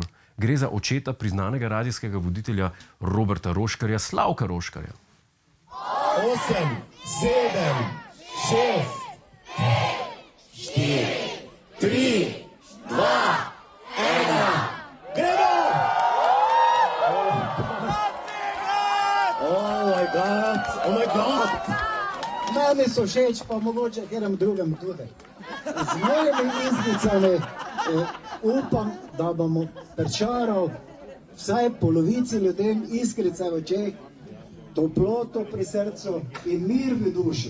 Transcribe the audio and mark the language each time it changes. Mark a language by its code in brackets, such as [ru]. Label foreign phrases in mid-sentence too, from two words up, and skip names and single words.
[sl] Gre za očeta priznanega radijskega voditelja Roberta Roškarja, Slavka Roškarja. 8, 7, 6, 4, 3, 2, 1, gremo! [en] Oh my God! [sl] Meni so všeč, pa mogoče katerem drugem tudi. Z mojimi iznicami upam, da bomo pričaral vsaj polovici ljudem iskrice v očeh, toploto pri srcu in mir v duši.